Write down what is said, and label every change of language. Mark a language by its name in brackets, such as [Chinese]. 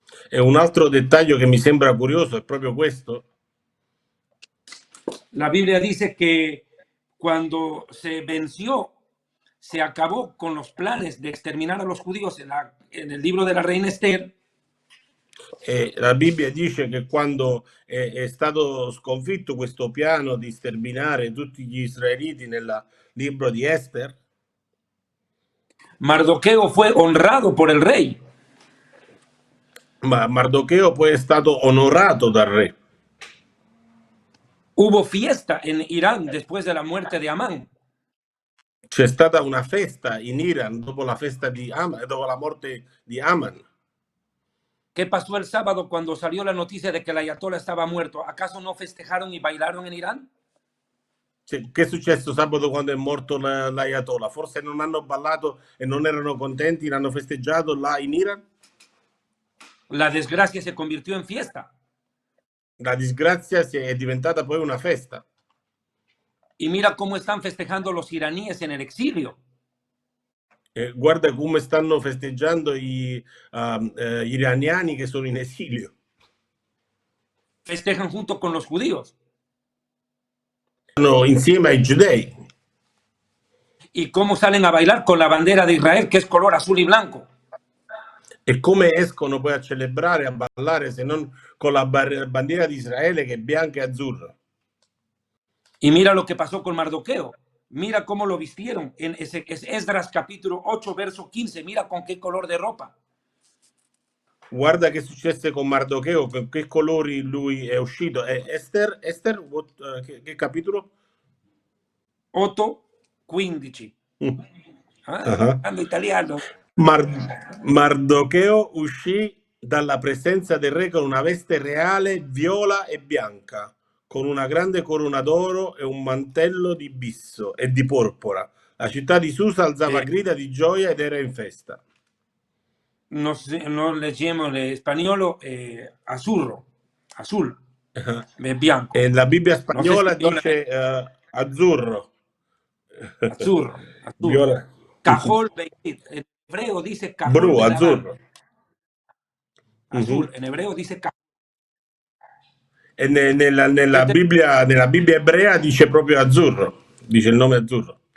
[Italian] E un altro dettaglio che mi sembra curioso è proprio questo. [Spanish] La Biblia dice que cuando se venció, se acabó con los planes de exterminar a los judíos en el libro de la reina Esther. [Italian] La Bibbia dice che quando è stato sconfitto questo piano di sterminare tutti gli israeliti nel libro di Ester, [Spanish] Mardoqueo fue honrado por el rey. [Italian] ma Mardocheo poi è stato onorato dal re. [Spanish] Hubo fiesta en Irán después de la muerte de Amán. [Italian] C'è stata una festa in Iran dopo la festa di dopo la morte di Aman. [Spanish] ¿Qué pasó el sábado cuando salió la noticia de que el ayatollah estaba muerto? ¿Acaso no festejaron y bailaron en Irán? [Italian] Che è successo sabato quando è morto l'Ayatollah? Forse non hanno ballato e non erano contenti, l'hanno festeggiato là in Iran? [Spanish] La desgracia se convirtió en fiesta. [Italian] La disgrazia è diventata poi una festa. [Spanish] Y mira cómo están festejando los iraníes en el exilio. [Italian] Guarda come stanno festeggiando gli iraniani che sono in esilio. [Spanish] Festejan junto con los judíos. [Italian] Insieme ai giudei. [Spanish] Y cómo salen a bailar con la bandera de Israel, que es color azul y blanco. [Italian] E come escono poi a celebrare, a ballare, se non con la bandiera di Israele che è bianca e azzurra. [Spanish] Y mira lo que pasó con Mardoqueo. Mira cómo lo vistieron en Esdras capítulo 8, verso 15. Mira con qué color de ropa. [Italian] Guarda che successe con Mardocheo, con che colori lui è uscito. Esther, che capitolo? 8, 15. Parlando italiano. Mardocheo uscì dalla presenza del re con una veste reale viola e bianca, con una grande corona d'oro e un mantello di bisso e di porpora. La città di Susa alzava grida di gioia ed era in festa. No leggiamo in spagnolo azzurro, azul, bianco. E la Bibbia spagnola dice azzurro. Azzurro. Viola. [Spanish] Cajol, en hebreo dice cajol. [Italian] Blu, azzurro. [Spanish] Azul, en hebreo dice cajol. [Italian] E nella Bibbia ebrea dice proprio azzurro, dice il nome azzurro.